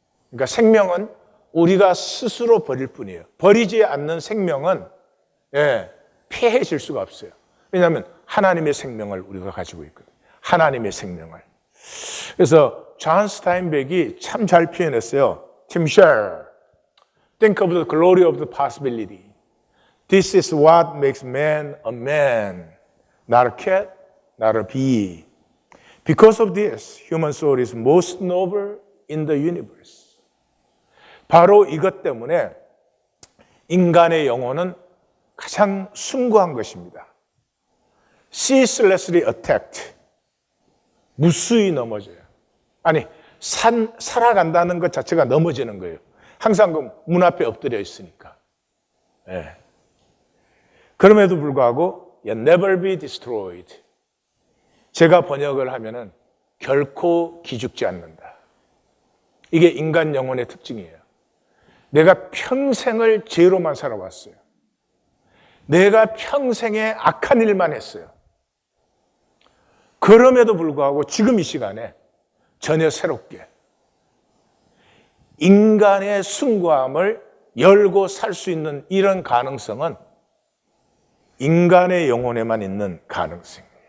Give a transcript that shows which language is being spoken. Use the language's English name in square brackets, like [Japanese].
[Korean] 그러니까 생명은 우리가 스스로 버릴 뿐이에요. 버리지 않는 생명은 폐해질 수가 없어요. 왜냐하면 하나님의 생명을 우리가 가지고 있거든요. 하나님의 생명을. 그래서 존 스타인백이 참 잘 표현했어요. [English] Tim Scher, think of the glory of the possibility. This is what makes man a man, not a cat, not a bee. Because of this, human soul is most noble in the universe. [Korean] 바로 이것 때문에 인간의 영혼은 가장 숭고한 것입니다. [English] ceaselessly attacked. [Korean] 무수히 넘어져요. 아니, 살아간다는 것 자체가 넘어지는 거예요. 항상 그 문 앞에 엎드려 있으니까. 네. 그럼에도 불구하고 [English] never be destroyed. [Korean] 제가 번역을 하면은 결코 기죽지 않는다. 이게 인간 영혼의 특징이에요. 내가 평생을 죄로만 살아왔어요. 내가 평생에 악한 일만 했어요. 그럼에도 불구하고 지금 이 시간에 전혀 새롭게 인간의 숭고함을 열고 살 수 있는 이런 가능성은 인간의 영혼에만 있는 가능성이에요.